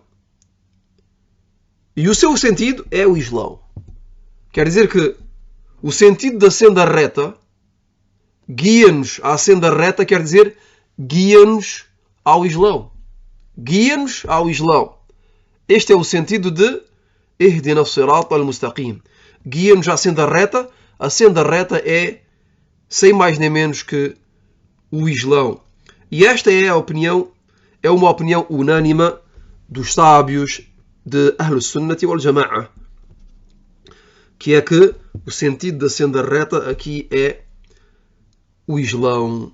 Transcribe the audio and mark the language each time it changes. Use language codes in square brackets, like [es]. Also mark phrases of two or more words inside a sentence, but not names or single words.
[pt] E o seu sentido é o Islão. Quer dizer que o sentido da senda reta, guia-nos à senda reta, quer dizer, guia-nos ao Islão. Guia-nos ao Islão. Este é o sentido de [ar] اهدنا الصراط المستقيم. [pt] Guia-nos à senda reta. A senda reta é, sem mais nem menos que, o Islão. E esta é uma opinião unânime dos sábios de [ar] أهل السنة والجماعة, [pt] que é que o sentido da senda reta aqui é o Islão.